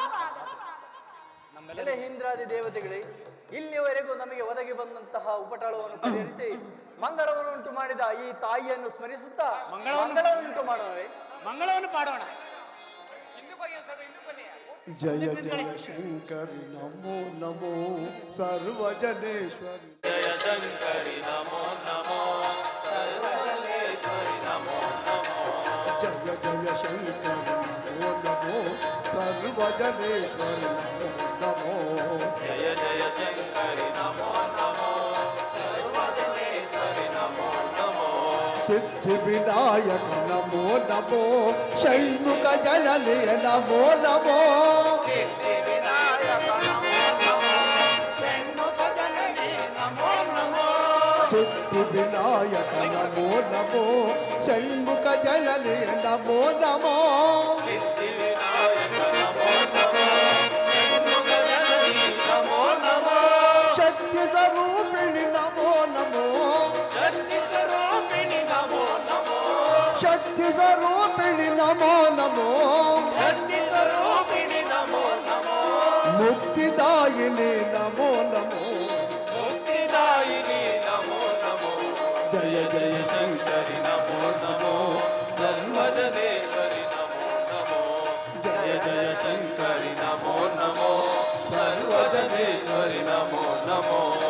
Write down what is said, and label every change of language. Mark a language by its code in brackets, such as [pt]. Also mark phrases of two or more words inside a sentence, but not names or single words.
[kn] ನಮ್ಮೆಲ್ಲ ಇಂದ್ರಾದಿ ದೇವತೆಗಳೇ, ಇಲ್ಲಿಯವರೆಗೂ ನಮಗೆ ಒದಗಿ ಬಂದಂತಹ ಉಪಟಳವನ್ನು ಪರಿಹರಿಸಿ ಮಂಗಳವನ್ನುಂಟು ಮಾಡಿದ ಈ ತಾಯಿಯನ್ನು ಸ್ಮರಿಸುತ್ತಾ ಮಂಗಳವನ್ನುಂಟು ಮಾಡೋಣ, ಮಂಗಳವನ್ನು ಪಾಡೋಣ. [sa] ಜಯ ಜಯ ಶಂಕರಿ ನಮೋ ನಮೋ ಸರ್ವಜನೇಶ್ವರಿ ಜಯ ಶಂಕರಿ ನಮೋ ನಮೋ ಸರ್ವಜನೇಶ್ವರಿ ನಮೋ ನಮೋ ಜಯ ಜಯ ಶಂಕರಿ ನಮೋ ನಮೋ ಸರ್ವಜನೇಶ್ವರಿ ನಮೋ ನಮೋ ಜಯ ಜಯ ಶಂಕರಿ ನಮೋ ನಮೋ ಸರ್ವಜನೇಶ್ವರಿ ನಮೋ ನಮೋ ಸಿದ್ಧಿ ವಿನಾಯಕ ನಮೋ ನಮೋ ಷಣ್ಮುಖ ಜನನಿಯ ನಮೋ ನಮೋ ಸಿದ್ಧಿ ವಿನಾಯಕ ನಮೋ ನಮೋ ಷಣ್ಮುಖ ಜನನಿ ನಮೋ ನಮೋ ಸಿದ್ಧಿ ವಿನಾಯಕ ನಮೋ ನಮೋ ಷಣ್ಮುಖ ಜನನಿಯ ನಮೋ ನಮೋ ಸಿದ್ಧಿ ವಿನಾಯಕ ನಮೋ ನಮೋ ಷಣ್ಮುಖ ಜನನಿ ನಮೋ ನಮೋ ಶಕ್ತಿ ಸ್ವರೂಪಿಣಿ ನಮೋ ನಮೋ ಶಕ್ತಿ ಸ್ವರೂಪಿಣಿ ನಮೋ ನಮೋ ಶಕ್ತಿ ಸ್ವರೂಪಿಣಿ ನಮೋ ನಮೋ ಶಕ್ತಿ ಸ್ವರೂಪಿಣಿ ನಮೋ ನಮೋ ಮುಕ್ತಿದಾಯಿನಿ ನಮೋ ನಮೋ ಮುಕ್ತಿದಾಯಿನಿ ನಮೋ ನಮೋ ಜಯ ಜಯ ಶಂಕರಿ ನಮೋ ನಮೋ ಸರ್ವಜನೇಶ್ವರಿ ನಮೋ ನಮೋ ಜಯ ಜಯ ಶಂಕರಿ ನಮೋ ನಮೋ ಸರ್ವಜನೇಶ್ವರಿ ನಮೋ ನಮೋ